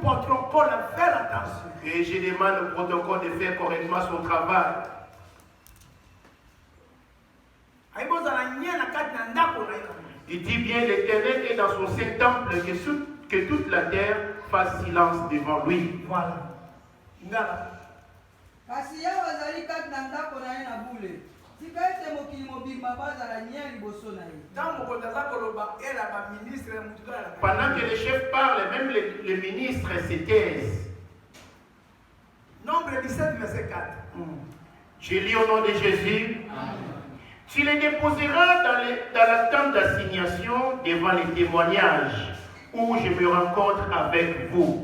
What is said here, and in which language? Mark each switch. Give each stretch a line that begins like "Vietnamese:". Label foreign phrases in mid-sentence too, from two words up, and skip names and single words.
French: Et je demande au protocole de faire correctement son travail. Il dit bien, l'Éternel est dans son saint temple, que toute la terre fasse silence devant lui. Voilà.
Lingala: Kasi yawe azali kati na ndako na ye na bule tika ete mokili mobimba bazala nye liboso na ye.
French: Pendant que les chefs parlent, même les ministres se taisent. Nombre 17, verset 4. Je lis au nom de Jésus. Tu les déposeras dans la tente d'assignation devant les témoignages où je me rencontre avec vous.